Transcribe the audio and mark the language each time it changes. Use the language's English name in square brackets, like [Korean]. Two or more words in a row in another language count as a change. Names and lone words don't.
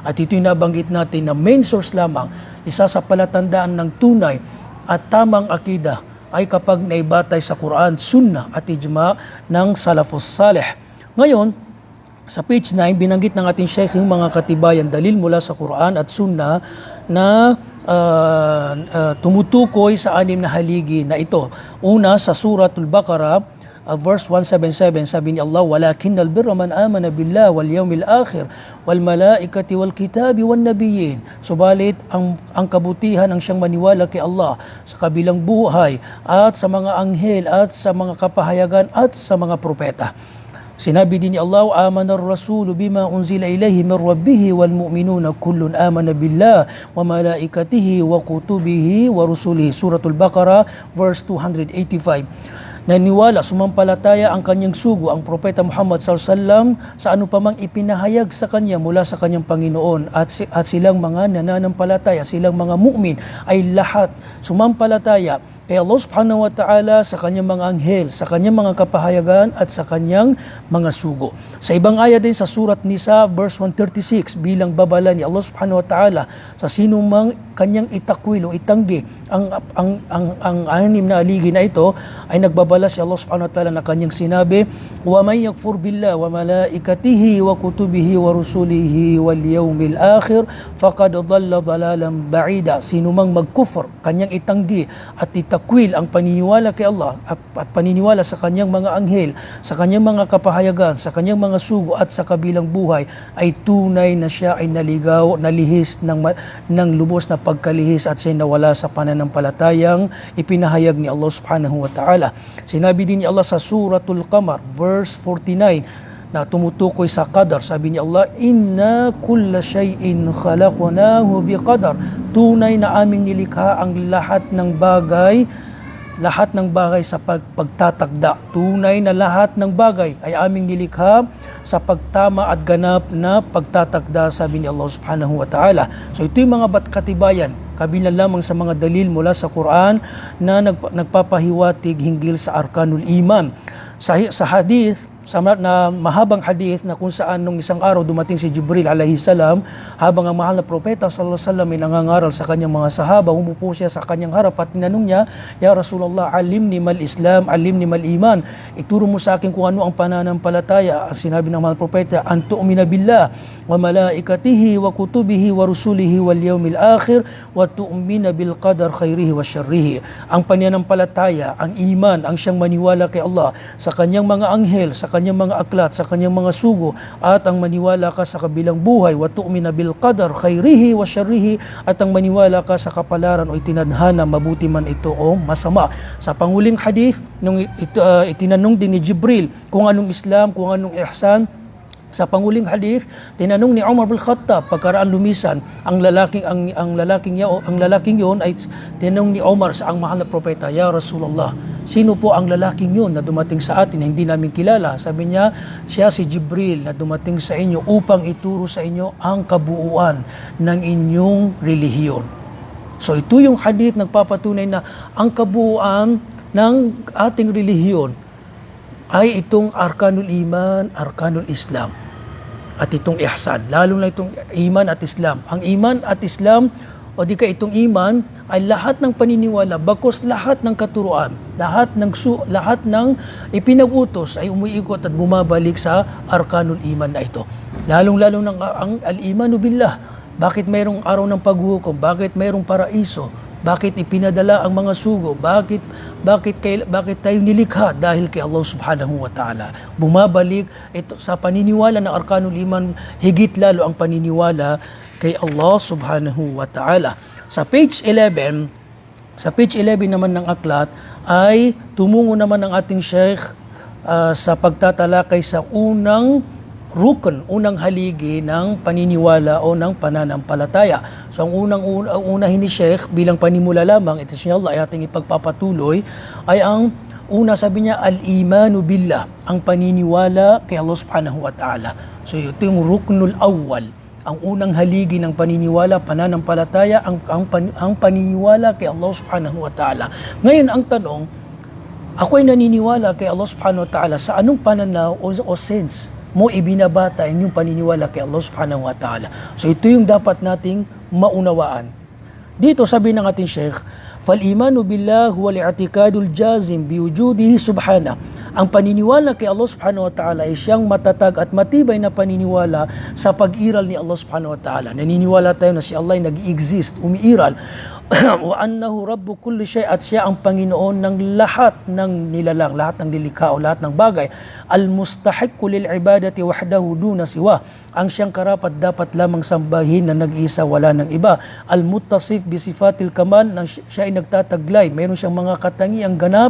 [Filipino] At ito'y nabanggit natin na [English] main source [Filipino] lamang, isa sa palatandaan ng tunay at tamang akida ay kapag naibatay sa Quran, Sunnah at Ijma ng Salafus Salih. Ngayon, sa page 9, binanggit ng ating Sheikh yung mga katibayan, dalil mula sa Quran at Sunnah na tumutukoy sa anim na haligi na ito. Una, sa Suratul Baqarah, verse 177, sabi ni Allah, [Arabic] "ولكن البر من آمن بالله واليوم الآخر والملائكة والكتاب والنبيين." [Filipino] Subalit ang kabutihan ang siyang maniwala kay Allah sa kabilang buhay at sa mga anghel at sa mga kapahayagan at sa mga propeta. Sinabi din ni Allah, [Arabic] "آمن الرسول بما أنزل إليه من ربه والمؤمنون كل آمن بالله وملائكته وكتبه ورسله." [Filipino] Suratul Baqarah verse 285. Naniwala, sumampalataya ang kanyang sugo, ang propeta Muhammad [Arabic] صلى الله عليه وسلم [Filipino] sa ano pa mang ipinahayag sa kanya mula sa kanyang Panginoon at silang mga nananampalataya, silang mga mu'min ay lahat sumampalataya kay Allah [Arabic] سبحانه وتعالى [Filipino] sa kanyang mga anghel, sa kanyang mga kapahayagan at sa kanyang mga sugo. Sa ibang aya din sa Surat Nisa verse 136 bilang babala ni Allah [Arabic] سبحانه وتعالى [Filipino] sa sinumang kanyang itakwil o itanggi ang anim na aligi na ito ay nagbabala si Allah [Arabic] سبحانه وتعالى [Filipino] na kanyang sinabi, [Arabic] "ومن يكفر بالله وملائكته وكتبه ورسله واليوم الآخر فقد ضل ضلالا بعيدا." [Filipino] Sinumang magkufr, kanyang itanggi at takwil ang paniniwala kay Allah at paniniwala sa kanyang mga anghel, sa kanyang mga kapahayagan, sa kanyang mga sugo at sa kabilang buhay ay tunay na siya ay naligaw, nalihis ng lubos na pagkalihis at siya nawala sa pananampalatayang ipinahayag ni Allah [Arabic] سبحانه وتعالى. [Filipino] Sinabi din ni Allah sa Suratul Qamar verse 49 na tumutukoy sa qadar. Sabi ni Allah, [Arabic] "إنا كل شيء خلقناه بقدر." [Filipino] Tunay na aming nilikha ang lahat ng bagay sa pagtatakda. Tunay na lahat ng bagay ay aming nilikha sa pagtama at ganap na pagtatakda, sabi ni Allah [Arabic] سبحانه وتعالى. [Filipino] So ito yung mga katibayan, kabilang lamang sa mga dalil mula sa Quran na nagpapahiwatig hinggil sa [Arabic] أركان الإيمان. [Filipino] Sa hadith, sa mahabang hadith na kung saan nung isang araw dumating si Jibril [Arabic] عليه السلام [Filipino] habang ang mahal na propeta [Arabic] صلى الله عليه وسلم [Filipino] ay nangangaral sa kanyang mga sahaba, umupo siya sa kanyang harap at tinanong niya, [Arabic] "يا رسول الله، علمني ما الإسلام، علمني ما الإيمان." [Filipino] Ituro mo sa akin kung ano ang pananampalataya. Sinabi ng mahal na propeta, [Arabic] "أن تؤمن بالله وملائكته وكتبه ورسله واليوم الآخر وتؤمن بالقدر خيره وشره." [Filipino] Ang pananampalataya, ang iman, ang siyang maniwala kay Allah, sa kanyang mga anghel, sa kanyang mga aklat, sa kanyang mga sugo, at ang maniwala ka sa kabilang buhay, [Arabic] وتؤمن بالقدر خيره وشره, [Filipino] at ang maniwala ka sa kapalaran o itinadhana, mabuti man ito o masama. Sa panguling hadith, nung itinanong din ni Jibril kung anong Islam, kung anong ihsan, sa panguling hadith, tinanong ni Umar bin Khattab pagkaraan lumisan ang lalaking yon ay tinanong ni Umar sa ang mahal na propeta, [Arabic] "يا رسول الله, [Filipino] sino po ang lalaking yun na dumating sa atin na hindi namin kilala? Sabi niya, siya si Jibril na dumating sa inyo upang ituro sa inyo ang kabuuan ng inyong relihiyon. So ito yung hadith nagpapatunay na ang kabuuan ng ating relihiyon ay itong [Arabic] أركان الإيمان، أركان الإسلام [Filipino] at itong ihsan, lalo na itong iman at Islam. Ang iman at Islam o di ka itong iman ay lahat ng paniniwala, bagkus lahat ng katuruan, lahat ng ipinag-utos ay umiikot at bumabalik sa [Arabic] أركان الإيمان [Filipino] na ito. Lalong-lalo ng ang [Arabic] الإيمان بالله. [Filipino] Bakit mayroong araw ng paghuhukom? Bakit mayroong paraiso? Bakit ipinadala ang mga sugo? Bakit tayo nilikha? Dahil kay Allah [Arabic] سبحانه وتعالى. [Filipino] Bumabalik ito sa paniniwala ng [Arabic] أركان الإيمان, [Filipino] higit lalo ang paniniwala kay Allah [Arabic] سبحانه وتعالى. [Filipino] Sa page 11 naman ng aklat ay tumungo naman ang ating Sheikh sa pagtatalakay sa unang rukun, unang haligi ng paniniwala o ng pananampalataya. So ang unahin ni Sheikh bilang panimula lamang, ito inshallah ay ating ipagpapatuloy, ay ang una sabi niya, [Arabic] الإيمان بالله, [Filipino] ang paniniwala kay Allah [Arabic] سبحانه وتعالى. [Filipino] So ito yung [Arabic] الركن الأول, [Filipino] ang unang haligi ng paniniwala, pananampalataya, ang paniniwala kay Allah [Arabic] سبحانه وتعالى. [Filipino] Ngayon ang tanong, ako ay naniniwala kay Allah [Arabic] سبحانه وتعالى [Filipino] sa anong pananaw o sense mo ibinabata yung paniniwala kay Allah [Arabic] سبحانه وتعالى. [Filipino] So ito yung dapat nating maunawaan. Dito sabi ng ating Sheikh, [Arabic] فَالْإِيمَانُ بِاللَّهِ هُوَ الْإِعْتِقَادُ الْجَازِمِ بِوُجُودِهِ سُبْحَانَهُ. [Filipino] Ang paniniwala kay Allah [Arabic] سبحانه وتعالى [Filipino] ay siyang matatag at matibay na paniniwala sa pag-iral ni Allah [Arabic] سبحانه وتعالى. [Filipino] Naniniwala tayo na si Allah ay nag-exist, umiiral. [Arabic] وأنه رب كل شيء, [Filipino] at siya ang Panginoon ng lahat ng nilalang, lahat ng nilikha o lahat ng bagay. [Arabic] المستحق للعبادة وحده دون سواه, [Filipino] ang siyang karapat dapat lamang sambahin na nag-iisa, wala ng iba. [Arabic] المتصف بصفات الكمال, [Filipino] nang siya ay nagtataglay, mayroon siyang mga katangiang ganap.